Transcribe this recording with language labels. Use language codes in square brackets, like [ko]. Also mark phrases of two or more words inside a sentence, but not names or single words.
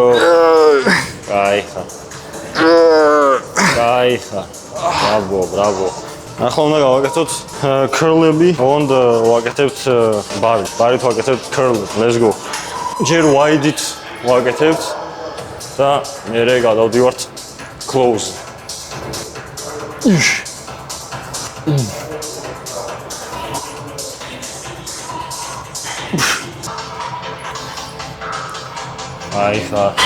[ka] კაიხა. Bravo. ახლა უნდა გავაკეთოთ curl-ები, and ვაკეთებთ ბარით ვაკეთებთ curl. [en] Let's go. [ka] ჯერ wide-ით ვაკეთებთ და მერე გადავდივართ close. კაიხა.